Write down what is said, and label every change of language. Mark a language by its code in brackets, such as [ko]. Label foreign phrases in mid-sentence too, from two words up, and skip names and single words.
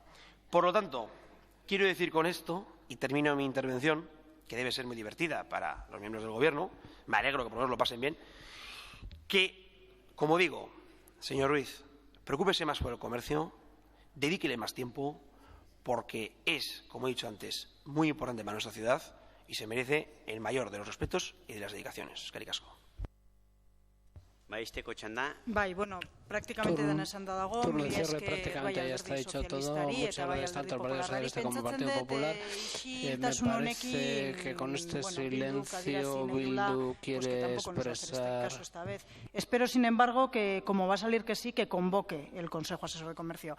[es] Por lo tanto, quiero decir con esto, y termino mi intervención, que debe ser muy divertida para los miembros del Gobierno, me alegro que por lo menos lo pasen bien, que, como digo, señor Ruiz, preocúpese más por el comercio, dedíquele más tiempo, porque es, como he dicho antes, muy importante para nuestra ciudad y se merece el mayor de los respetos y de las dedicaciones. [eu] Eskerrik asko. Bai, [es] bueno, prácticamente [eu] dena esan da dago, [es] turno de cierre prácticamente ya está dicho todo. Muchas gracias tanto al Partido Socialista como al Partido Popular. Me parece que con este silencio Bildu quiere expresar. Espero, sin embargo, que, como va a salir que sí, que convoque el Consejo Asesor de Comercio.